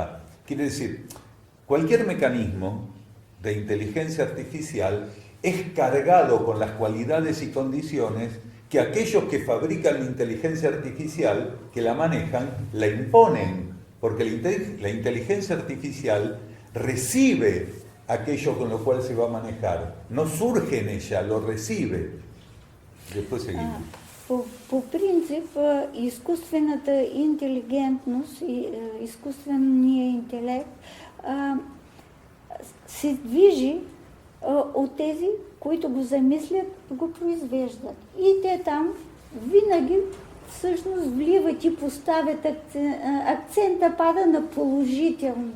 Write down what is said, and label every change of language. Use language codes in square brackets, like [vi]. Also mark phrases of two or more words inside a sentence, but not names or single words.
[es] Quiere decir, cualquier mecanismo de inteligencia artificial es cargado con las cualidades y condiciones que aquellos que fabrican la inteligencia artificial, que la manejan, la imponen, porque la inteligencia artificial recibe aquello con lo cual se va a manejar, no surge en ella, lo recibe. Después seguimos. [bg] По принцип, изкуствената интелигентност и изкуственият интелект се движи от тези, които го замислят, го произвеждат. И те там винаги всъщност вливат и поставят акцента пада на положителното.